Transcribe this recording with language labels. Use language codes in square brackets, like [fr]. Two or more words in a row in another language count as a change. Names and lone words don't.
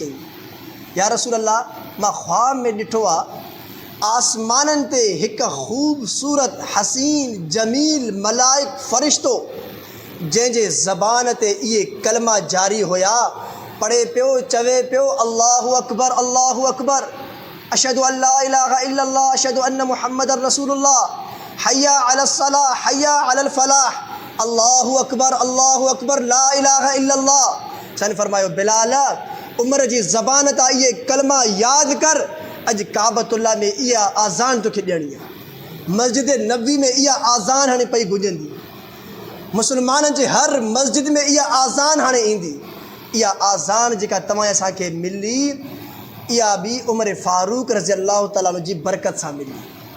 [sd] कई, [ar] يا رسول الله [sd] मां ख़्वाब में ॾिठो आहे आसमाननि ते हिकु ख़ूबसूरत हसीन जमील मलाइक फ़रिश्तो जंहिंजे ज़बान ते इहे कलमा जारी हुया पढ़े पियो, चवे पियो [ar] الله أكبر، الله أكبر، أشهد أن لا إله إلا الله، أشهد أن محمدا رسول الله، حي على الصلاة، حي على الفلاح، الله أكبر، لا إله إلا الله. [sd] सन फरमायो बिलाल उमर जी ज़बान तां इहे कलमा याद कर। अज काबतुल्ला में इहा आज़ान तोखे ॾियणी आहे, मस्जिद नबी में इहा आज़ान हाणे पई गुंजंदी, मुसलमाननि जे हर मस्जिद में इहा आज़ान हाणे ईंदी। इहा आज़ान जेका तव्हां असांखे मिली इहा बि उमर फारूक [ar] رضي الله تعالى [sd] जी बरकत सां मिली।